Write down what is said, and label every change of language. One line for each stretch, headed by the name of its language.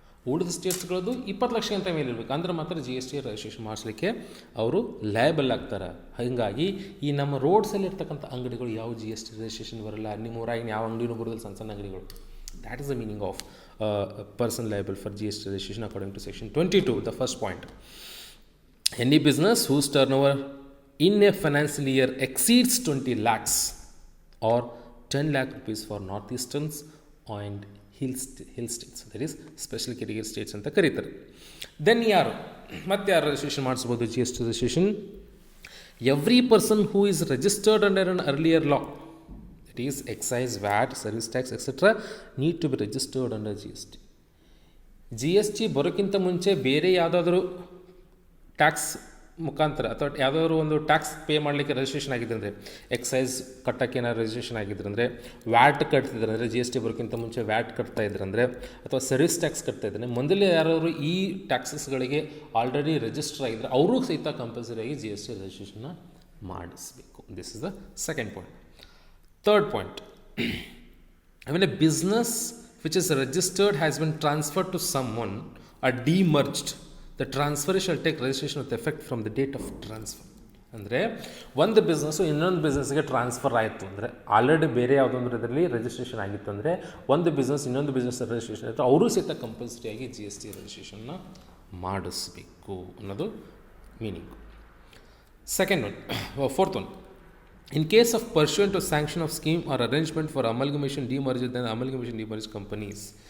Kannada: ಉಳಿದ ಸ್ಟೇಟ್ಸ್ಗಳದ್ದು 20 ಲಕ್ಷಕ್ಕಿಂತ ಮೇಲೆ ಇರಬೇಕು. ಅಂದ್ರೆ ಮಾತ್ರ GST ರಿಜಿಸ್ಟ್ರೇಷನ್ ಮಾಡಿಸ್ಲಿಕ್ಕೆ ಅವರು ಲಯಬಲ್ ಆಗ್ತಾರೆ. ಹಾಗಾಗಿ ಈ ನಮ್ಮ ರೋಡ್ಸಲ್ಲಿ ಇರ್ತಕ್ಕಂಥ ಅಂಗಡಿಗಳು ಯಾವ GST ರಿಜಿಸ್ಟ್ರೇಷನ್ ಬರಲ್ಲ. ನಿಮ್ಮ ಊರಾಗಿನ ಯಾವ ಅಂಗಡಿನೂ ಬರೋದಿಲ್ಲ, ಸಣ್ಣ ಸಣ್ಣ ಅಂಗಡಿಗಳು.
English: That is the meaning of person liable for GST registration according to section 22. The first point, any business whose turnover in a financial year exceeds 20 lakhs or 10 lakh rupees for northeasterns and hill states, that is special category states
Kannada: ಅಂತ ಕರೀತಾರೆ. Then ಯಾರು registration ಮಾಡಿಸ್ಬೋದು GST registration?
English: every person who is registered under an earlier law, that is excise, VAT, service tax etcetera, need to be registered under
Kannada: GST ಬರೋಕ್ಕಿಂತ ಮುಂಚೆ ಬೇರೆ ಯಾವುದಾದ್ರೂ tax ಮುಖಾಂತರ ಅಥವಾ ಯಾವುದಾದ್ರು ಒಂದು ಟ್ಯಾಕ್ಸ್ ಪೇ ಮಾಡಲಿಕ್ಕೆ ರಿಜಿಸ್ಟ್ರೇಷನ್ ಆಗಿದ್ದರೆ, ಅಂದರೆ ಎಕ್ಸೈಸ್ ಕಟ್ಟೋಕ್ಕೆ ಏನಾದ್ರು ರಿಜಿಸ್ಟ್ರೇಷನ್ ಆಗಿದ್ದರೆ, ಅಂದರೆ ವ್ಯಾಟ್ ಕಟ್ತಿದ್ರೆ, ಅಂದರೆ GST ಬರೋಕ್ಕಿಂತ ಮುಂಚೆ ವ್ಯಾಟ್ ಕಟ್ತಾ ಇದ್ರಂದರೆ, ಅಥವಾ ಸರ್ವಿಸ್ ಟ್ಯಾಕ್ಸ್ ಕಟ್ತಾ ಇದ್ದಾರೆ, ಮೊದಲೇ ಯಾರು ಈ ಟ್ಯಾಕ್ಸಸ್ಗಳಿಗೆ ಆಲ್ರೆಡಿ ರಿಜಿಸ್ಟರ್ ಆಗಿದ್ದರೆ ಅವರು ಸಹಿತ ಕಂಪಲ್ಸರಿಯಾಗಿ GST ರಿಜಿಸ್ಟ್ರೇಷನ್ನ ಮಾಡಿಸಬೇಕು.
English: This is the second point. Third point, when a business which is registered has been transferred to someone or demerged, the transfer shall take registration with effect from the date of transfer.
Kannada: ಅಂದರೆ ಒಂದು business ಇನ್ನೊಂದು ಬಿಸ್ನೆಸ್ಗೆ transfer ಆಯಿತು ಅಂದರೆ, already ಬೇರೆ ಯಾವುದೊಂದು ಇದರಲ್ಲಿ registration ಆಗಿತ್ತು ಅಂದರೆ, ಒಂದು ಬಿಸ್ನೆಸ್ ಇನ್ನೊಂದು ಬಿಸ್ನೆಸ್ ರಿಜಿಸ್ಟ್ರೇಷನ್ ಆಯಿತು, ಅವರು ಸಹಿತ ಕಂಪಲ್ಸರಿಯಾಗಿ GST ರಿಜಿಸ್ಟ್ರೇಷನ್ನ ಮಾಡಿಸ್ಬೇಕು ಅನ್ನೋದು meaning.
English: Second one, fourth one, in case of pursuant to sanction of scheme or arrangement for amalgamation, demerger, then amalgamation demerge companies.